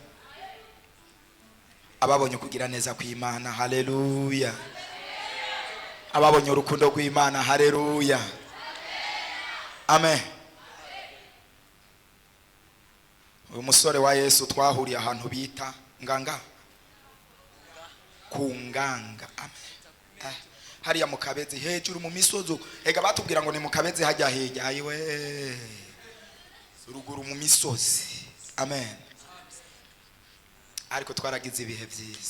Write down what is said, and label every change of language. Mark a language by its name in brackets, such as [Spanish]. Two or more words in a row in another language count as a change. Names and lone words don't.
[Rundi] Ababonye kugira neza kw'Imana, haleluya. Ababonye urukundo rw'Imana, haleluya. Amen. Uyu musore wa Yesu twahuriye ahantu bita nganga kunganga. Amen. Hariya mu Kabezi hejuru mu misozo, ega batubwira ngo ni mu Kabezi hajya hejya, ayiwe ruguru mu misozi. Amen. Ariko twaragize ibihe byiza.